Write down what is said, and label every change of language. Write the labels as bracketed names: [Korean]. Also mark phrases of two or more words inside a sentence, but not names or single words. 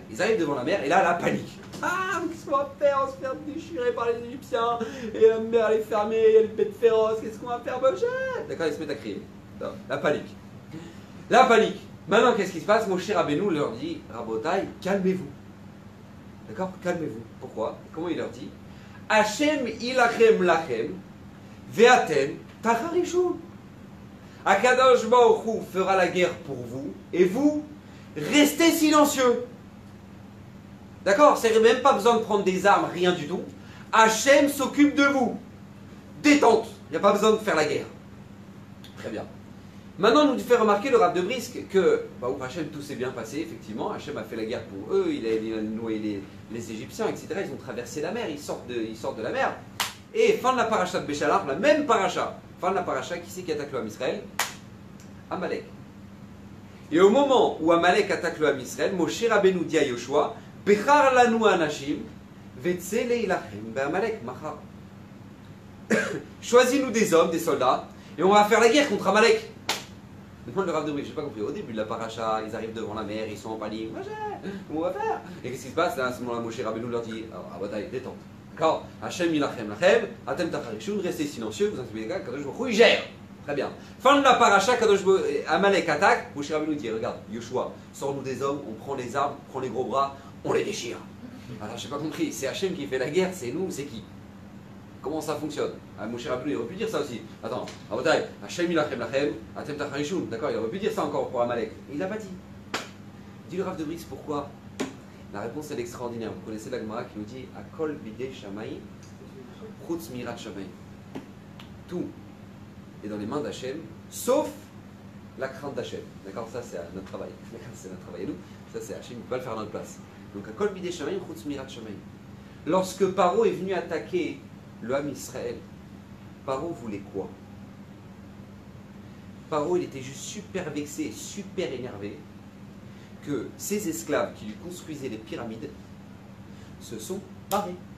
[French] Ils arrivent devant la mer et là, la panique. Ah, qu'est-ce qu'on va faire? On va se faire déchirer par les Égyptiens et la mer elle est fermée, il y a les bêtes féroces, qu'est-ce qu'on va faire? D'accord, ils se mettent à crier. La panique. La panique. Maintenant, qu'est-ce qui se passe? Moshe Rabbeinu leur dit, Rabotai, calmez-vous. D'accord? Calmez-vous. Pourquoi? Comment il leur dit? [Hebrew] השם ילחם לכם ואתם תחרישון. [French] Akadosh Baruch Hu fera la guerre pour vous, et vous, restez silencieux. D'accord? C'est même pas besoin de prendre des armes, rien du tout. Hachem s'occupe de vous. Détente. Il n'y a pas besoin de faire la guerre. Très bien. Maintenant, on nous fait remarquer le Rav de Brisk que, où Hachem, tout s'est bien passé, effectivement. Hachem a fait la guerre pour eux, il a noyé les Égyptiens, etc. Ils ont traversé la mer, ils sortent de la mer. Et fin de la paracha de Béchalar, la même paracha, fin de la paracha, qui c'est qui attaque le Ham Israël? Amalek. Et au moment où Amalek attaque le Ham Israël, Moshe Rabbeinu dit à Yoshua, [Hebrew] בחר לנו אנשים וצא הלחם בעמלק מחר. [French] Choisis-nous des hommes, des soldats, et on va faire la guerre contre Amalek. Demande le Rav de Brisk, je n'ai pas compris. Au début de la paracha, ils arrivent devant la mer, ils sont en panique. Comment on va faire? Et qu'est-ce qui se passe? Là, à ce moment-là, Moshe Rabbeinu leur dit, ah, bataille, détente. D'accord? [Hebrew] השם ילחם לכם אתם תחרישון, [French] restez silencieux, vous inquiétez pas, Kadosh Baruch Hu, il gère. Très bien. Fin de la paracha, Amalek attaque, Moshe Rabbeinu dit, regarde, Yoshua, sors-nous des hommes, on prend les armes, on prend les gros bras, on les déchire. Alors, je n'ai pas compris, c'est Hachem qui fait la guerre, c'est nous, c'est qui? Comment ça fonctionne? Moshe Rabbeinu, il aurait pu dire ça aussi. Attends, [Hebrew] השם ילחם לכם אתם תחרישון. [French] D'accord, il aurait pu dire ça encore pour Amalek. Il n'a pas dit. Dit le Rav de Brisk, pourquoi? La réponse est extraordinaire. Vous connaissez la Gemara qui nous dit [Hebrew] הכל בידי שמים חוץ מיראת שמים. [French] Tout est dans les mains d'Hachem, sauf la crainte d'Hachem. D'accord, ça c'est notre travail. C'est notre travail à nous. Ça c'est Hachem qui va le faire à notre place. Donc [Hebrew] הכל בידי שמים חוץ מיראת שמים. [French] Lorsque Paro est venu attaquer le Ham Israël, Paro voulait quoi? Paro, il était juste super vexé, super énervé que ces esclaves qui lui construisaient les pyramides se sont barrés.